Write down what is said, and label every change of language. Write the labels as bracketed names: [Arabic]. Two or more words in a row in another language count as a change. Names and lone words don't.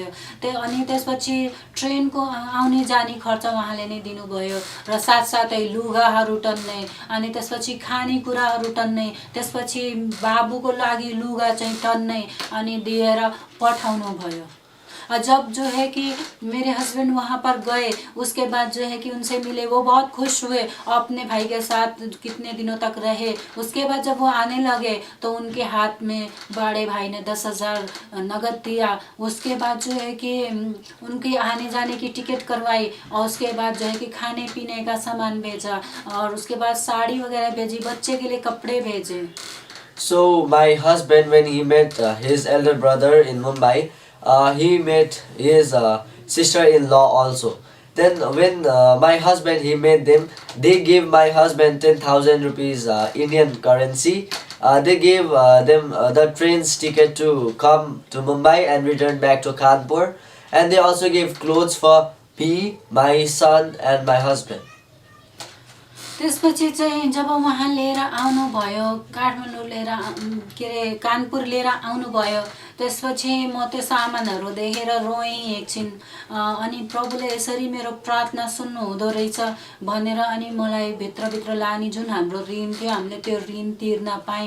[Nepali] अनि त्यसपछि ट्रेनको आउने जाने खर्च उहाँले नै दिनुभयो र साथसाथै लुगाहरू टन्ने, अनि त्यसपछि खानेकुराहरू टन्ने, त्यसपछि बाबुको लागि लुगा चाहिँ टन्ने अनि दिएर पठाउनु भयो। [Hindi] जब जो है कि मेरे हस्बैंड वहाँ पर गए उसके बाद जो है कि उनसे मिले, वो बहुत खुश हुए, अपने भाई के साथ कितने दिनों तक रहे। उसके बाद जब वो आने लगे तो उनके हाथ में बड़े भाई ने 10,000 नगद दिया। उसके बाद जो है कि उनके आने जाने की टिकट करवाई और उसके बाद जो है कि खाने पीने का सामान भेजा और उसके बाद साड़ी वगैरह भेजी, बच्चे के लिए कपड़े भेजे। [English] So my husband, when he met his elder brother in Mumbai, he met his sister-in-law also. Then when my husband, he met them, they gave my husband 10,000 rupees Indian currency. They gave them the train's ticket to come to Mumbai and return back to Kanpur. And they also gave clothes for me, my son and my husband. [Nepali] त्यसपछि चाहिँ जब उहाँ लिएर आउनुभयो, काठमाडौँ लिएर के अरे कानपुर लिएर आउनुभयो, त्यसपछि म त्यो सामानहरू देखेर रोएँ एकछिन। अनि प्रभुले यसरी मेरो प्रार्थना सुन्नु हुँदो रहेछ भनेर अनि मलाई भित्रभित्र लाने जुन हाम्रो ऋण थियो हामीले त्यो ऋण तिर्न पायौँ।